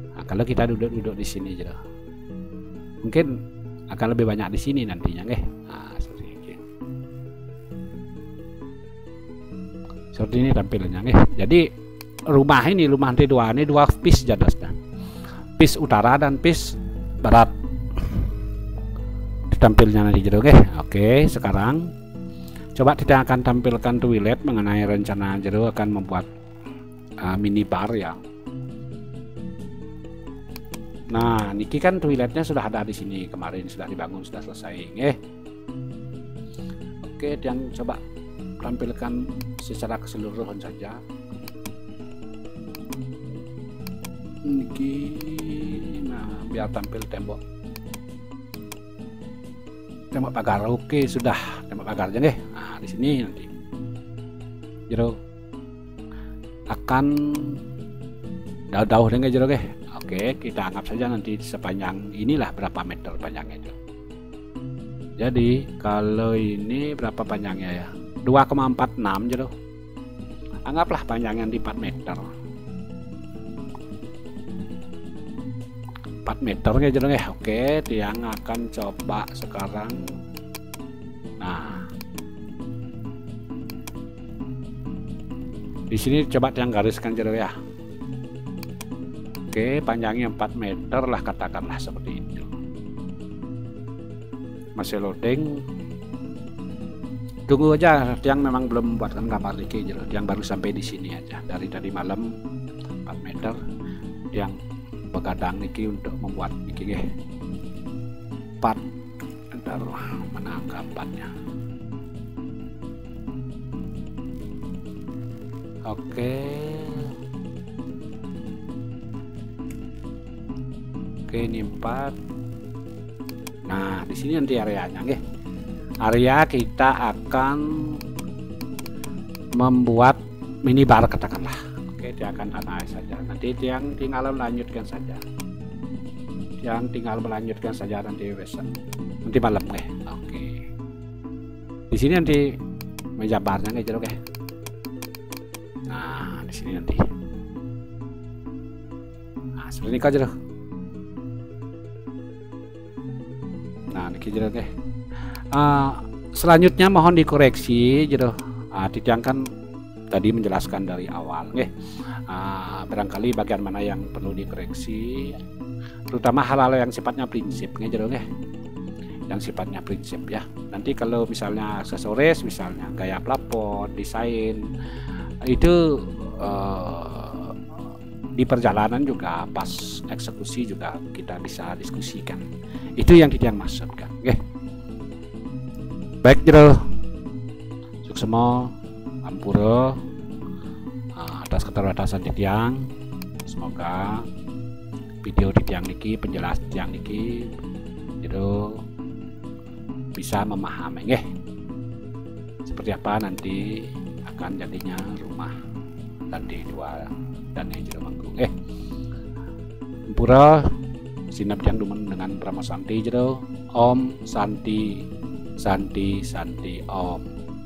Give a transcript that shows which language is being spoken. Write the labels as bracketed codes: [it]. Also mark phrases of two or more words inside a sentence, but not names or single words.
[id] kalau kita duduk-duduk di sini jero. Mungkin akan lebih banyak di sini nantinya nggih. Nah, seperti ini. Seperti ini tampilannya nggih. Jadi rumah lantai 2 ini 2 piece jadosnya. Piece utara dan piece barat. Tampilnya nanti jero nggih. Oke, sekarang coba kita akan tampilkan toilet mengenai rencana jero akan membuat minibar ya. Nah, niki kan toiletnya sudah ada di sini, kemarin sudah dibangun, sudah selesai. Oke, yang coba tampilkan secara keseluruhan saja. Niki, nah biar tampil tembok pagar. Oke, sudah tembok pagarnya deh. Nah, di sini nanti jero akan dauh-dauh dengan jero deh. Oke, kita anggap saja nanti sepanjang inilah berapa meter panjangnya itu. Jadi kalau ini berapa panjangnya ya? 2,46 jero. Anggaplah panjangnya di 4 meter. 4 meter ya jero ya. Oke, tiang akan coba sekarang. Nah, di sini coba tiang gariskan jero ya. Oke, panjangnya 4 meter lah katakanlah seperti itu. Masih loading. Tunggu aja, tiang memang belum membuatkan gambar lagi jero. Tiang baru sampai di sini aja. Dari tadi malam 4 meter. Tiang begadang niki untuk membuat niki nggih. 4 entar mana gambarnya. Oke. Oke, ini 4. Nah, di sini nanti areanya nggih. Area kita akan membuat minibar katakanlah. Oke, dia akan analis saja. Nanti tiang tinggal melanjutkan saja. Tiang tinggal melanjutkan saja nanti besok. Nanti malam nggih. Oke. Di sini nanti meja barnya nggih jero nggih. Nah, di sini nanti. Nah, seperti ini aja loh. Nah, [ban] niki jero nggih. [id] Selanjutnya mohon dikoreksi jero. Tiang kan tadi menjelaskan dari awal nggih. Barangkali bagian mana yang perlu dikoreksi, terutama hal-hal yang sifatnya prinsip nggih jero nggih. Yang sifatnya prinsip ya. Nanti kalau misalnya aksesoris, misalnya gaya plafon, desain, itu di perjalanan juga pas eksekusi juga kita bisa diskusikan. Itu yang kita maksudkan. Oke. Baik jero. [ban] Suksema ampura [id] atas keterbatasan tiang. Semoga video di [ban] tiang niki, [id] penjelas [ban] tiang niki jero [id] bisa memahami nggih. Seperti apa nanti akan jadinya rumah lantai 2 dan yang jero manggung Ampura sinap yang dumen dengan Prama Santi jero. [sa] Om Santi Santi Santi Om.